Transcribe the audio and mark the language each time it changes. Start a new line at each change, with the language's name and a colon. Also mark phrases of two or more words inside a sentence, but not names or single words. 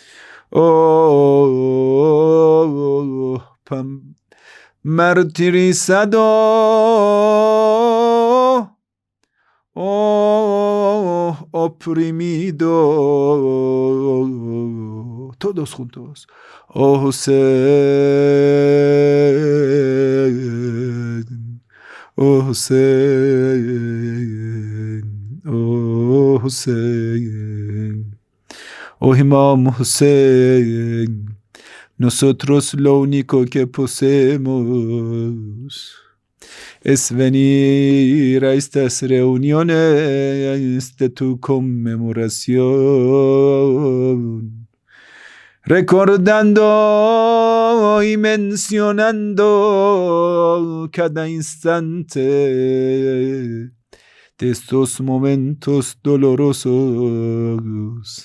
Spanish: Oh martirizado, oh oprimido, todos juntos. Oh Hussein, oh Hussein, oh Hussein, oh Imam Hussein. Nosotros lo único que poseemos es venir a estas reuniones de tu conmemoración, recordando y mencionando cada instante de estos momentos dolorosos.